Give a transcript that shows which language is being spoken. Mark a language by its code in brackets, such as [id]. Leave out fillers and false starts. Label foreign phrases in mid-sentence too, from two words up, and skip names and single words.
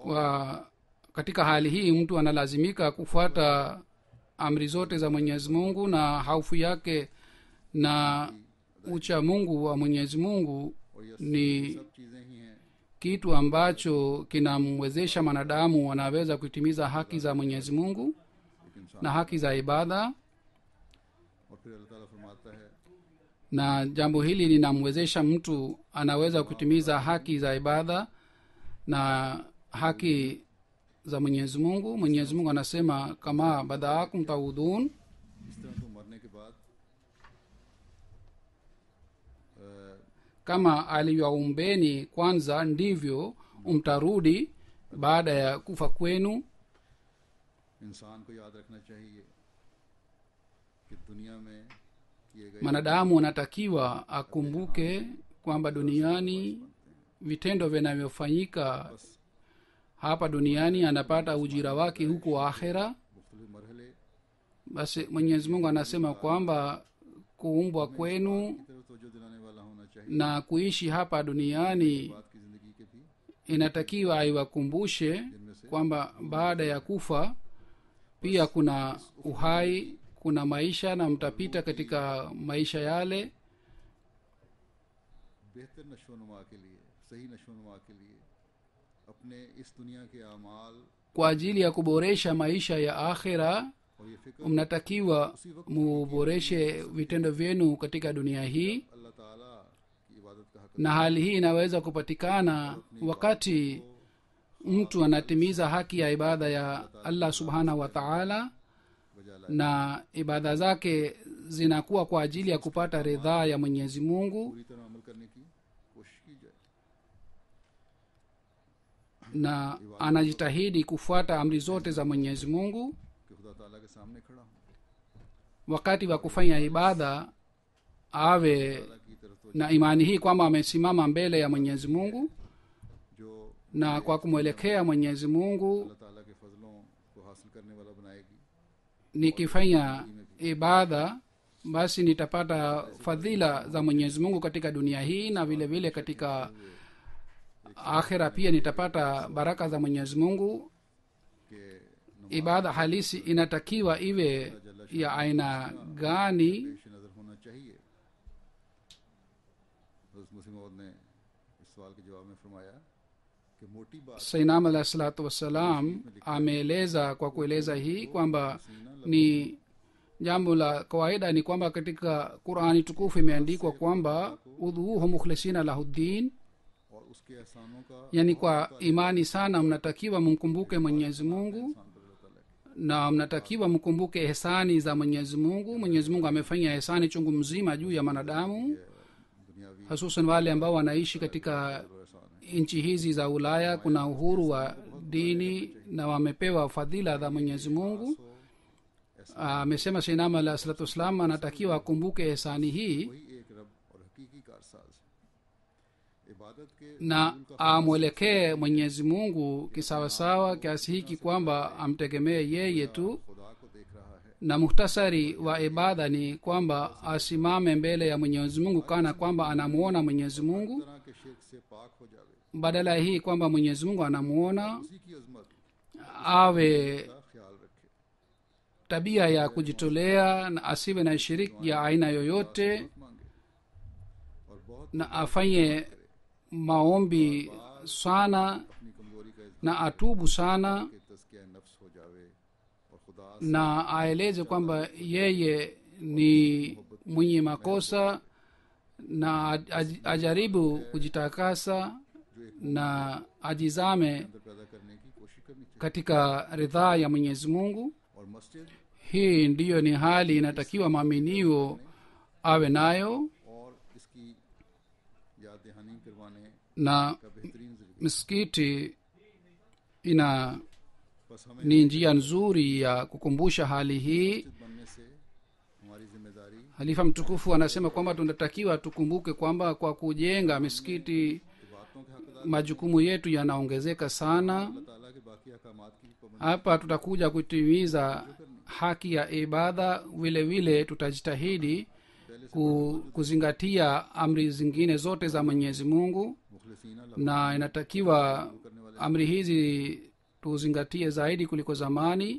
[sw] Katika hali hii mtu analazimika kufuata amri zote za mwenyezi mungu, na haufu yake na ucha mungu wa mwenyezi mungu [ur] اور یہ [sw] ni [ur] سب چیزیں ہی ہیں [sw] kitu ambacho kinamwezesha mwanadamu anaweza kutimiza haki za mwenyezi mungu [ur] ایک انسان [sw] na haki za ibada, [ur] اور پھر اللہ تعالیٰ فرماتا ہے [sw] na jambo hili linamwezesha mtu anaweza kutimiza haki za ibada na haki za mwenyezi mungu. Mwenyezi mungu anasema [ar] كما بدأكم تعودون, [ur] اس طرح تو مرنے کے بعد [sw] kama alivyoumbeni kwanza ndivyo mtarudi baada ya kufa kwenu. [ur] انسان کو یاد رکھنا چاہیے کہ دنیا میں کیے گئے [sw] Mwanadamu anatakiwa akumbuke kwamba duniani vitendo vinavyofanyika hapa duniani anapata ujira wake huko akhera. [ur] مختلف مرحلے [sw] Basi mwenyezi mungu anasema kwamba kuumbwa kwenu [ur] کی طرف توجہ دلانے والا ہونا چاہیے. [sw] na kuishi hapa duniani [ur] بات کی زندگی کے بھی [sw] inatakiwa aiwakumbushe kwamba baada ya kufa pia kuna uhai, kuna maisha na mtapita katika maisha yale [ur] بہتر نشوونما کے لیے صحیح نشوونما کے لیے اپنے اس دنیا کے اعمال [sw] kwa ajili ya kuboresha maisha ya akhera. [ur] اور یہ فکر [sw] Mnatakiwa muboreshe vitendo vyenu katika dunia hii, [ur] اللہ تعالیٰ کی عبادت کا حق [sw] na hali hii inaweza kupatikana wakati mtu anatimiza haki ya ibada ya [ar] الله سبحانه وتعالى, [ur] بجا لائے [sw] na ibada zake zinakuwa kwa ajili ya kupata ridhaa ya mwenyezi mungu, [ur] پوری طرح عمل کرنے کی کوشش کی جائے. [sw] na anajitahidi kufuata amri zote za mwenyezi mungu. [ur] کہ خدا تعالیٰ کے سامنے کھڑا ہوں [sw] Wakati wa kufanya ibada awe [ur] تعالیٰ کی طرف تو [sw] na imani hii kwamba amesimama mbele ya mwenyezi mungu, [ur] जो [sw] na kwa kumwelekea mwenyezi mungu [ur] اللہ تعالیٰ کے فضلوں کو حاصل کرنے والا بنائے گی. [sw] nikifanya ibada basi nitapata fadhila za mwenyezi mungu katika dunia hii, na vile vile katika akhira pia nitapata baraka za mwenyezi mungu. [ur] कि [sw] ibada halisi inatakiwa iwe ya aina gani. [ur] پیش نظر ہونا چاہیے. حضرت مسیح موعود نے اس سوال کے جواب میں فرمایا کہ موٹی بات [sw] sainam [ar] عليه الصلاة والسلام [sw] ameeleza kwa kueleza hii kwamba ni jambo la kawaida ni kwamba katika qurani tukufu imeandikwa kwamba [ar] ادعوه مخلصين له الدين, [ur] اور اس کے احسانوں کا [sw] yani kwa imani sana mnatakiwa mkumbuke mwenyezi mungu [ur] احسان پر اللہ تعالیٰ کی. [sw] na mnatakiwa mkumbuke ehsani za mwenyezi mungu. Mwenyezi mungu amefanya ehsani chungu mzima juu ya wanadamu, [ur] दुनियावी [sw] hususan wale ambao wanaishi katika [ur] احسان ہے. [sw] nchi hizi za ulaya. Kuna uhuru wa dini na wamepewa fadhila za mwenyezi mungu. Amesema sainam [ar] عليه الصلاة والسلام [sw] anatakiwa akumbuke ehsani hii [ur] وہی ایک رب اور حقیقی کارساز ہے. عبادت کے [sw] na amwelekee mwenyezi mungu kisawasawa kiasi hiki kwamba amtegemee yeye tu. [ur] خدا کو دیکھ رہا ہے. [sw] Na muhtasari wa ibada ni kwamba asimame mbele ya mwenyezi mungu kana kwamba anamuona mwenyezi mungu, [ur] طرح کے شرک سے پاک ہو جاوے, [sw] badala ya hii kwamba mwenyezi mungu anamuona, [ur] اسی کی عظمت [sw] awe [ur] کا خیال رکھے. [sw] tabia ya kujitolea na asiwe na shiriki ya aina yoyote, [ur] مانگے اور بہت [sw] na afanye maombi sana [ur] اپنی کمزوری کا اظہار [sw] na atubu sana, [ur] کے تزکیہ نفس ہو جاوے اور خدا [sw] na aeleze kwamba yeye ni mwenye makosa na ajaribu kujitakasa na ajizame [ur] اندر پیدا کرنے کی کوشش کرنی چاہیے. [sw] katika ridhaa ya mwenyezi mungu. [ur] اور مسجد [sw] Hii ndiyo ni hali inatakiwa maaminio awe nayo, [ur] اور اس کی یاد دہانی کروانے [sw] na [ur] کا بہترین ذریعہ. [sw] misikiti ina [ur] بس ہمیں [sw] ni njia nzuri ya kukumbusha hali hii. [ur] مسجد بننے سے ہماری ذمہ داری [sw] Halifa mtukufu anasema kwamba tunatakiwa tukumbuke kwamba kwa kujenga misikiti [ur] باتوں کے حقدار [sw] majukumu yetu yanaongezeka sana. [ur] اللہ تعالیٰ کے باقی احکامات کی پابندی [sw] Hapa tutakuja kutimiza haki ya ibada, vile vile tutajitahidi kuzingatia amri zingine zote za mwenyezi mungu, [ur] مخلصین اللہ [sw] na inatakiwa amri hizi tuzingatie zaidi kuliko zamani.